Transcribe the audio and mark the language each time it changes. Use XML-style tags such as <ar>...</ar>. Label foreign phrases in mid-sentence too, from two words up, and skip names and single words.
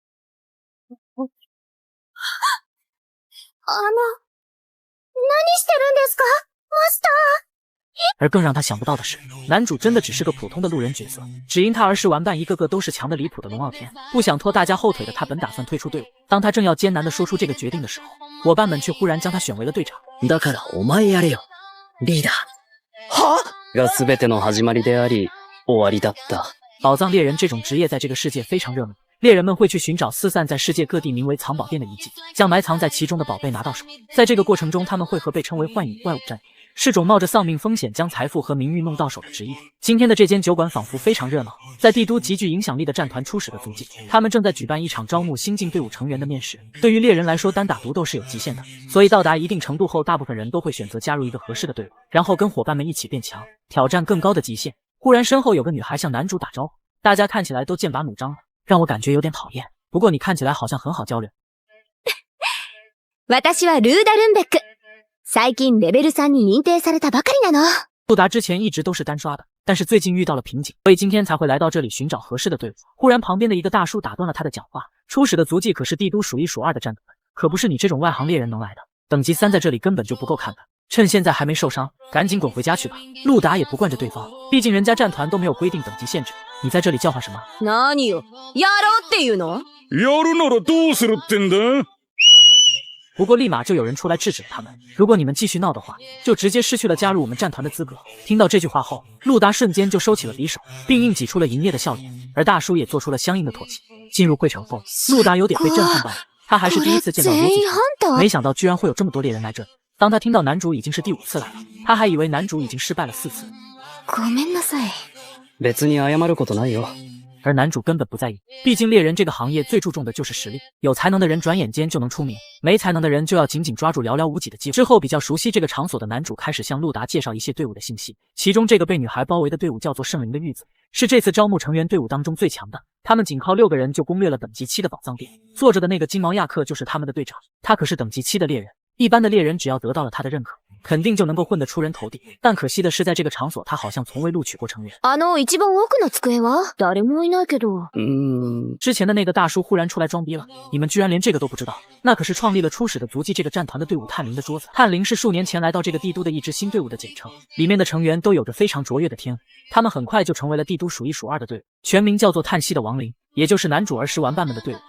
<zh>而更让他想不到的是，男主真的只是个普通的路人角色，只因他儿时玩伴一个个都是强的离谱的龙傲天，不想拖大家后腿的他本打算退出队伍。当他正要艰难地说出这个决定的时候，伙伴们却忽然将他选为了队长。</zh> <ja>だからお前やれよ、リーダー。は？が全ての始まりであり、終わりだった。</ja> <zh>宝藏猎人这种职业在这个世界非常热门，猎人们会去寻找四散在世界各地名为藏宝殿的遗迹，将埋藏在其中的宝贝拿到手。在这个过程中，他们会和被称为幻影怪物战斗，是种冒着丧命风险将财富和名誉弄到手的职业。今天的这间酒馆仿佛非常热闹，在帝都极具影响力的战团初始的足迹，他们正在举办一场招募新进队伍成员的面试。对于猎人来说，单打独斗是有极限的，所以到达一定程度后，大部分人都会选择加入一个合适的队伍，然后跟伙伴们一起变强，挑战更高的极限。忽然身后有个女孩向男主打招呼，大家看起来都剑拔弩张了，让我感觉有点讨厌。不过你看起来好像很好交流。</zh> <ja>私はルーダルンベック。最近レベル3に認定されたばかりなの。</ja> <zh>路达之前一直都是单刷的，但是最近遇到了瓶颈，所以今天才会来到这里寻找合适的队伍。忽然旁边的一个大叔打断了他的讲话，初始的足迹可是帝都数一数二的战斗，可不是你这种外行猎人能来的，等级3在这里根本就不够看的。趁现在还没受伤，赶紧滚回家去吧。路达也不惯着对方，毕竟人家战团都没有规定等级限制，你在这里叫唤什么？</zh> <ja>何よ、やろうっていうの？やるならどうするってんだ？</ja> <zh>不过立马就有人出来制止了他们，如果你们继续闹的话，就直接失去了加入我们战团的资格。听到这句话后，路达瞬间就收起了匕首，并硬挤出了营业的笑脸，而大叔也做出了相应的妥协。进入会场后，路达有点被震撼到了，他还是第一次见到游击团，没想到居然会有这么多猎人来这里。当他听到男主已经是第5次来了，他还以为男主已经失败了4次。</zh> <ja>ごめんなさい。別に謝ることないよ。</ja> <zh>而男主根本不在意，毕竟猎人这个行业最注重的就是实力，有才能的人转眼间就能出名，没才能的人就要紧紧抓住寥寥无几的机会。之后比较熟悉这个场所的男主开始向路达介绍一些队伍的信息，其中这个被女孩包围的队伍叫做圣灵的玉子，是这次招募成员队伍当中最强的，他们仅靠6个人就攻略了等级7的宝藏殿。坐着的那个金毛亚克就是他们的队长，他可是等级7的猎人，一般的猎人只要得到了他的认可，肯定就能够混得出人头地，但可惜的是在这个场所他好像从未录取过成员。</zh> <ja>一番奥の机は誰もいないけど。</ja> <zh>之前的那个大叔忽然出来装逼了，你们居然连这个都不知道？那可是创立了初始的足迹这个战团的队伍探灵的桌子。探灵是数年前来到这个帝都的一支新队伍的简称，里面的成员都有着非常卓越的天赋，他们很快就成为了帝都数一数二的队伍，全名叫做叹息的亡灵，也就是男主儿时玩伴们的队伍。</zh>